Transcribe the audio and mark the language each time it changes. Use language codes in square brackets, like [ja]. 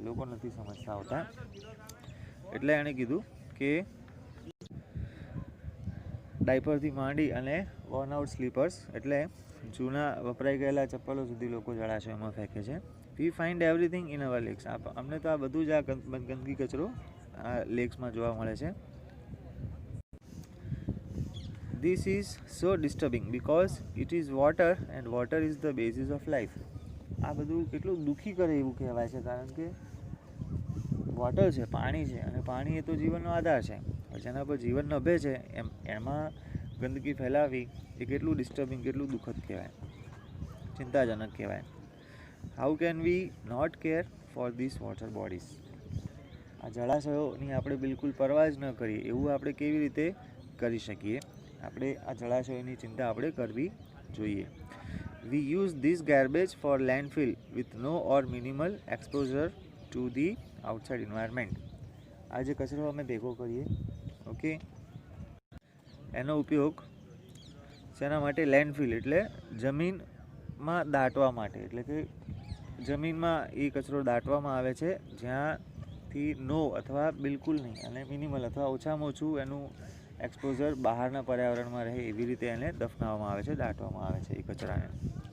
[gu] લોકો નથી સમજતા હોતા. એટલે એણે કીધું કે ડાયપરથી માંડી અને વોર્ન આઉટ સ્લીપર્સ એટલે જૂના વપરાઈ ગયેલા ચપ્પલો સુધી લોકો જળાશયોમાં ફેંકે છે. વી find everything in our lakhs. અમને તો આ બધું જ આ ગંદકી કચરો આ લેક્સમાં જોવા મળે છે. [en] This is so disturbing because it is water and water is the basis of life. [gu] આ બધું કેટલું દુઃખી કરે એવું કહેવાય છે, કારણ કે વોટર છે, પાણી છે, અને પાણી એ તો જીવનનો આધાર છે. જેના પર જીવન નભે છે એમાં ગંદકી ફેલાવી એ કેટલું ડિસ્ટર્બિંગ, કેટલું દુઃખદ કહેવાય, ચિંતાજનક કહેવાય. How can we not care for this water bodies. આ જળાશયોની આપણે બિલકુલ પરવા જ ન કરીએ એવું આપણે કેવી રીતે કરી શકીએ? આપણે આ જળાશયોની ચિંતા આપણે કરવી જોઈએ. [en] We use this garbage for landfill with no or minimal exposure to the outside environment. [gu] આ જે કચરો અમે ભેગો કરીએ, ઓકે, એનો ઉપયોગ શેના માટે? લેન્ડફિલ એટલે જમીનમાં દાટવા માટે. એટલે કે જમીનમાં એ કચરો દાટવામાં આવે છે જ્યાંથી નો અથવા બિલકુલ નહીં અને મિનિમલ અથવા ઓછામાં ઓછું એનું એક્સપોઝર બહારના પર્યાવરણમાં રહે એવી રીતે એને દફનાવવામાં આવે છે, દાટવામાં આવે છે એ કચરાને.